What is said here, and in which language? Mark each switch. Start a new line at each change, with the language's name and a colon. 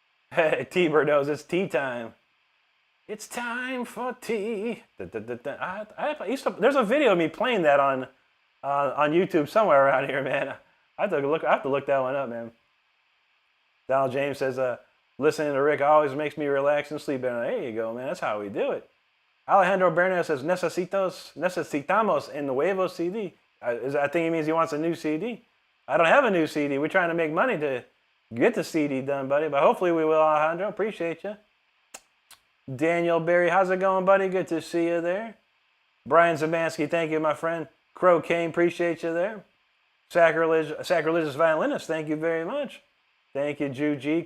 English: Hey, T-Bird knows it's tea time. It's time for tea. There's a video of me playing that on YouTube somewhere around here, man. I have to look that one up, man. Donald James says, listening to Rick always makes me relax and sleep better. There you go, man. That's how we do it. Alejandro Bernal says,
Spanish: necesitamos el nuevo CD.
English: I think he means he wants a new CD. I don't have a new CD. We're trying to make money to get the CD done, buddy. But hopefully we will, Alejandro. Appreciate you. Daniel Berry, how's it going, buddy? Good to see you there. Brian Zamansky, thank you, my friend. Crow Kane, appreciate you there. Sacrilegious Violinist, thank you very much. Thank you, Juji.